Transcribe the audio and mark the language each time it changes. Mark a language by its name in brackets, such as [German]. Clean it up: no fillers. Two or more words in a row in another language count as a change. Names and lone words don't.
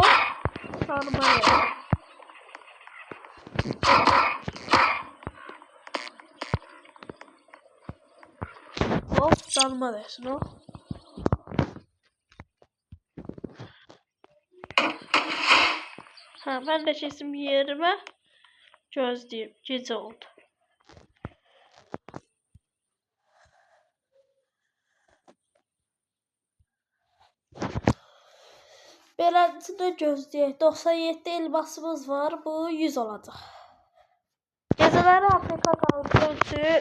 [Azerbaijani] Sarmaya. Hop. Sarma desin o. [Turkish] Ha, ben de kesin bir yerime gözleyeyim. Gece oldu. [Azerbaijani] Beləncə gözləyək. 97 elmasımız var. Bu 100 olacaq. Gecələri Afrika qalxır.